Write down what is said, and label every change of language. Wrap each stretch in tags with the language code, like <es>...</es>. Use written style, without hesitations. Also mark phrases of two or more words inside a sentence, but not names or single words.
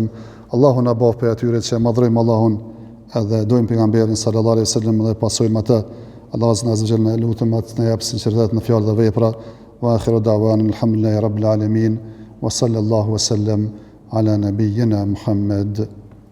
<sq>Allahu na bëf për atyre që madhrojmë Allahun edhe dojmë pejgamberin</sq> <ar>صلى الله عليه وسلم</ar> <sq>dhe pasojmë atë. Allahu</sq> <ar>عز وجل</ar> <sq>na lutem atë na jap sinqeritet në fjalë dhe vepra.</sq> <ar>وآخر دعوانا الحمد لله رب العالمين وصلى الله وسلم على نبينا محمد.</ar>